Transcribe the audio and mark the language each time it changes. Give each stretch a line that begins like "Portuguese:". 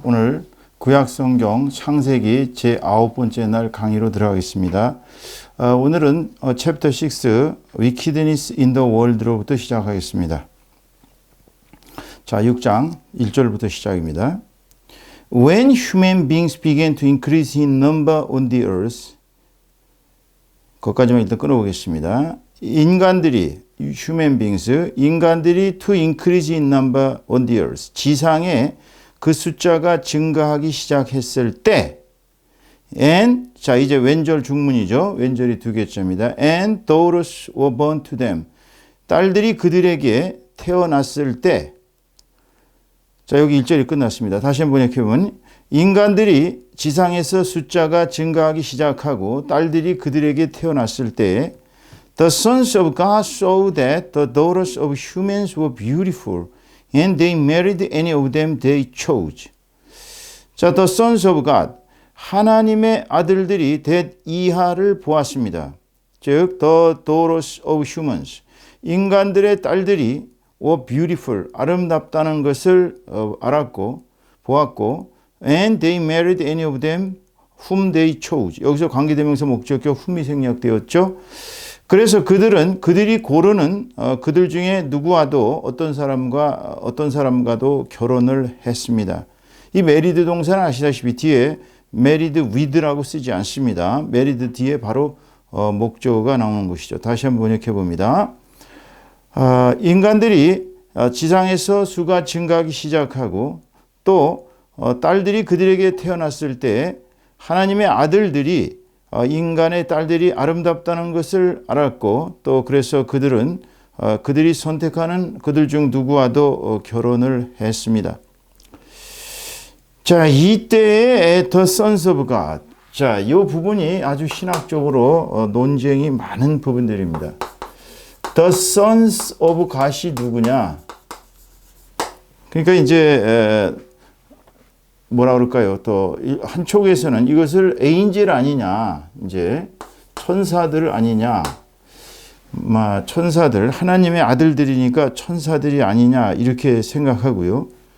Korean: 오늘 구약성경 창세기 제9번째 날 강의로 들어가겠습니다. 오늘은 챕터 6
English: Wickedness in the World
Korean: 로부터 시작하겠습니다. 자, 6장 1절부터 시작입니다.
English: When human beings began to increase in number on the earth,
Korean: 거기까지만 일단 끊어보겠습니다.
English: human beings,
Korean: 인간들이
English: to increase in number on the earth,
Korean: 지상에 그 숫자가 증가하기 시작했을 때, and, 자, 이제 왼절 중문이죠. 왼절이 두 개째입니다.
English: And daughters were born to them.
Korean: 딸들이 그들에게 태어났을 때, 자, 여기 1절이 끝났습니다. 다시 한번 번역해보면, 인간들이 지상에서 숫자가 증가하기 시작하고 딸들이 그들에게 태어났을 때,
English: The sons of God saw that the daughters of humans were beautiful, and they married any of them they chose.
Korean: 자, the sons of God, 하나님의 아들들이 이하를 보았습니다. 즉,
English: the daughters of humans,
Korean: 인간들의 딸들이
English: were beautiful,
Korean: 아름답다는 것을 알았고, 보았고,
English: and they married any of them whom they chose.
Korean: 여기서 관계대명사 목적격 whom이 생략되었죠. 그래서 그들이 고르는 그들 중에 누구와도 어떤 사람과도 결혼을 했습니다. 이 married 동사는 아시다시피 뒤에 married with라고 쓰지 않습니다. married 뒤에 바로 목적어가 나오는 것이죠. 다시 한번 번역해 봅니다. 인간들이 지상에서 수가 증가하기 시작하고 또 딸들이 그들에게 태어났을 때 하나님의 아들들이 인간의 딸들이 아름답다는 것을 알았고 또 그래서 그들이 선택하는 그들 중 누구와도 결혼을 했습니다. 자, 이때의 The Sons of God. 자, 이 부분이 아주 신학적으로 논쟁이 많은 부분들입니다. The Sons of God이 누구냐? 그러니까 이제 뭐라 그럴까요? 또 한쪽에서는 이것을 에인젤 아니냐, 이제 천사들 아니냐, 천사들 하나님의 아들들이니까 천사들이 아니냐 이렇게 생각하고요.